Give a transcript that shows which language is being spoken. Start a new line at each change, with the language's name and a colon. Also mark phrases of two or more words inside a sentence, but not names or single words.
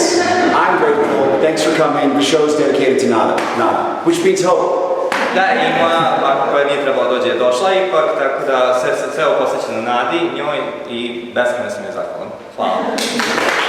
English: I'm grateful, thanks for coming. The show is dedicated to Nada, which means hope.
Croatian: Da, ima baka koja nije trebala dođe, je došla ipak, tako da sve ovo posvećeno Nadi, njoj i beskrajno sam je zahvalan. Hvala.